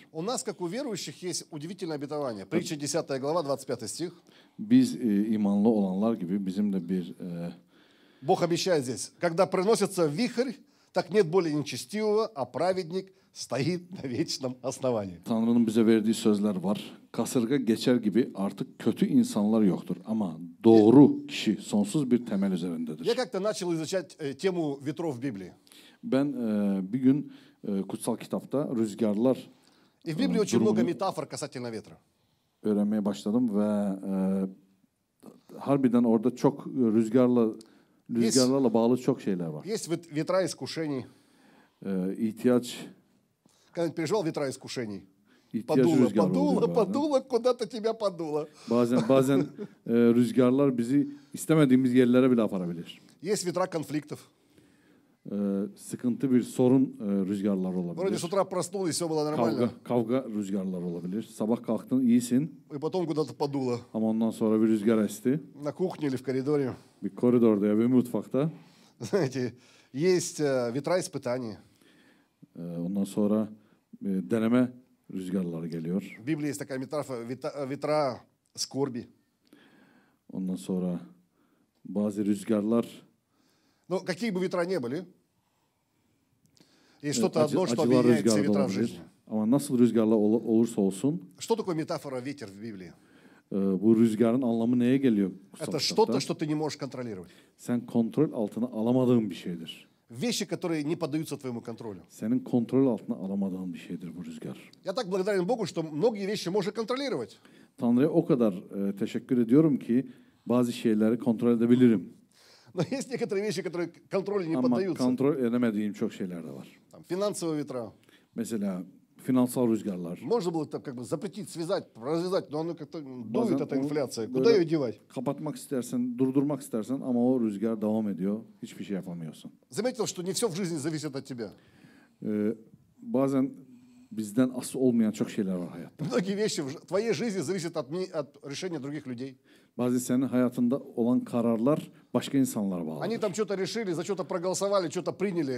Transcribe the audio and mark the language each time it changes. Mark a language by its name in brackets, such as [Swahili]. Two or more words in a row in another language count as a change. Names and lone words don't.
[Russian] У нас, как у верующих, есть удивительное обетование. Притча 10 глава, 25 стих. [Turkish] Biz imanlı olanlar gibi bizim de bir [Russian] Бог обещает здесь, когда приносится вихрь, так нет более нечестивого, а праведник стоит на вечном основании. [Turkish] Tanrı'nın bize verdiği sözler var. Kasırga geçer gibi artık kötü insanlar yoktur ama doğru kişi sonsuz bir temel üzerindedir. [Russian] Я как-то начал изучать тему ветров в Библии. [Turkish] Ben bir gün kutsal kitapta rüzgarlar [Russian] И в Библии очень много метафор касательно ветра. [Turkish] öğrenmeye başladım ve harbiden orada çok rüzgarlarla bağlı çok şeyler var. [Russian] Есть ветра искушений. [Turkish] İhtiyaç [Russian] Когда-нибудь переживал ветра искушений? Подуло, Подуло, куда-то тебя подуло. [Turkish] Bazen rüzgarlar bizi istemediğimiz yerlere bile aparabilir. [Russian] Есть ветра конфликтов. [Turkish] Sıkıntı bir sorun rüzgarlar [Russian] Вроде [Turkish] olabilir. [Russian] с утра проснулись, все было нормально. [Turkish] Kavga rüzgarlar olabilir. Sabah kalktın iyisin [Russian] И потом куда-то подуло. [Turkish] ama ondan sonra bir rüzgar esti. [Russian] На кухне или в коридоре. [Turkish] Bir koridorda ya bir mutfakta. [Russian] Знаете, есть ветра испытаний. [Turkish] Ondan sonra deneme rüzgarları geliyor. [Russian] В Библии есть такая метафора, ветра скорби. [Turkish] Ondan sonra bazı rüzgarlar [Russian] Но какие бы ветра ни были, есть что-то одно, что [Turkish] acılar [Russian] объединяет все [Turkish] rüzgarı da [Russian] ветра в жизни. [Turkish] olabilir. Ama nasıl rüzgarlar olursa olsun [Russian] Что такое метафора ветер в Библии? [Turkish] bu rüzgarın anlamı neye geliyor? [Russian] Это что-то, что ты не можешь контролировать. [Turkish] Sen kontrol altına alamadığın bir şeydir. [Russian] Вещи, которые не поддаются твоему контролю. [Turkish] Senin kontrol altına alamadığın bir şeydir bu rüzgar. [Russian] Я так благодарен Богу, что многие вещи можно контролировать. [Turkish] Tanrı'ya o kadar teşekkür ediyorum ki bazı şeyleri kontrol edebilirim. [Russian] Но есть некоторые вещи, которые контролю не [Turkish] Ama [Russian] поддаются. [Turkish] kontrol edemediğim çok şeyler de var. [Russian] Там, финансовые ветра, [Turkish] Mesela Finansal rüzgarlar. [Russian] Можно было так как бы запретить, связать, развязать, но оно как-то дует, [Turkish] Bazen [Russian] эта [Turkish] onu [Russian] инфляция. Куда [Turkish] böyle [Russian] ее девать? [Turkish] kapatmak istersen, durdurmak istersen ama o rüzgar devam ediyor. Hiçbir şey yapamıyorsun. [Russian] Заметил, что не все в жизни зависит от тебя. [Turkish] Bazen bizden asıl olmayan çok şeyler var hayatta. [Russian] Многие вещи в твоей жизни зависят от решения других людей. [Turkish] Bazı senin hayatında olan kararlar başka insanlara bağlı. [Russian] Они там что-то решили, за что-то проголосовали, что-то приняли.